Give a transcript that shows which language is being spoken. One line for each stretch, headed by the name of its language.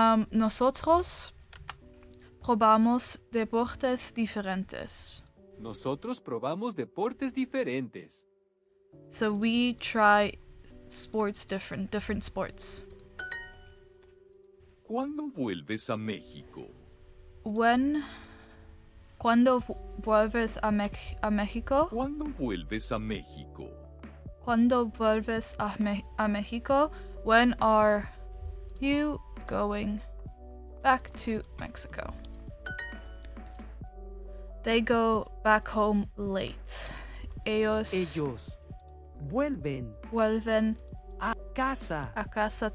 Spanish: Nosotros probamos deportes diferentes. Nosotros probamos deportes diferentes.
English: So we try sports different sports.
Spanish: ¿Cuándo vuelves a México? ¿Cuándo vuelves a México? ¿Cuándo vuelves a México? ¿Cuándo vuelves a México?
English: When are you going back to Mexico? They go back home late.
Spanish: Ellos vuelven a casa